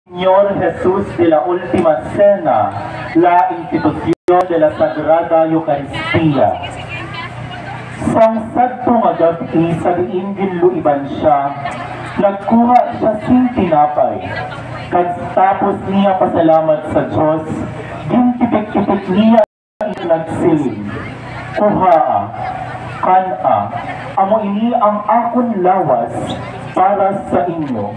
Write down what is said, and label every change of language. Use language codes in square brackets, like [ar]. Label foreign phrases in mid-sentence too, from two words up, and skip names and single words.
[es] Señor Jesús de la Última Cena, la institución de la Sagrada Eucaristía. [hil] Sang sadtong agabi sa diin ginluiban siya, nagkuha siya sing tinapay. Tapos niya pasalamat sa Diyos, gintipik-tipik niya nagsiling. Kuhaa, kana, amo ini ang akon lawas para sa inyo.